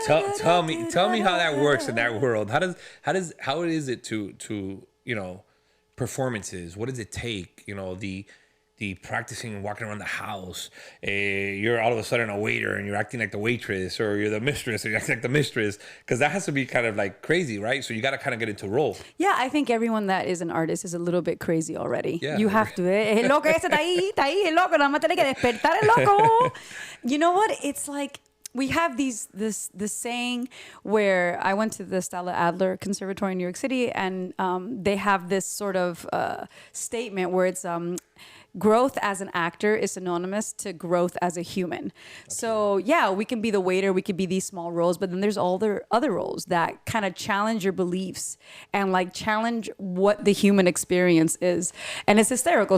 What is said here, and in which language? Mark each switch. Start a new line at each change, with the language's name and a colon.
English: Tell me how that works in that world. How is it to performances. What does it take? You know, the practicing and walking around the house. You're all of a sudden a waiter and you're acting like the waitress, or you're the mistress and you're acting like the mistress, because that has to be kind of like crazy, right? So you got to kind of get into role. Yeah, I think everyone that is an artist is a little bit crazy already. Yeah. You have to.
Spanish: El loco ese está ahí, el loco, nada más tiene que despertar el loco.
English: You know what? It's like, we have this saying where I went to the Stella Adler Conservatory in New York City, and they have this sort of statement where it's growth as an actor is synonymous to growth as a human. So yeah, we can be the waiter, we could be these small roles, but then there's all the other roles that kind of challenge your beliefs and like challenge what the human experience is. And it's hysterical.